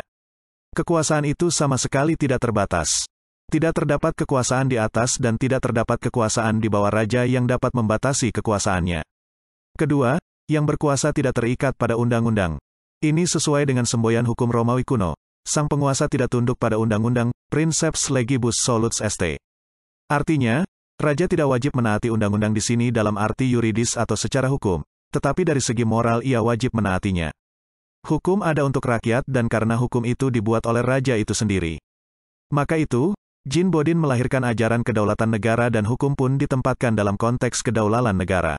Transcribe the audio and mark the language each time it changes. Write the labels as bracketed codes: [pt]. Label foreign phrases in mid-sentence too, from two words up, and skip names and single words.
[id] Kekuasaan itu sama sekali tidak terbatas. Tidak terdapat kekuasaan di atas dan tidak terdapat kekuasaan di bawah raja yang dapat membatasi kekuasaannya. Kedua, yang berkuasa tidak terikat pada undang-undang. Ini sesuai dengan semboyan hukum Romawi kuno. Sang penguasa tidak tunduk pada undang-undang, [la] princeps legibus solus est. [id] Artinya, raja tidak wajib menaati undang-undang di sini dalam arti yuridis atau secara hukum, tetapi dari segi moral ia wajib menaatinya. Hukum ada untuk rakyat dan karena hukum itu dibuat oleh raja itu sendiri. Maka itu, Jean Bodin melahirkan ajaran kedaulatan negara dan hukum pun ditempatkan dalam konteks kedaulatan negara.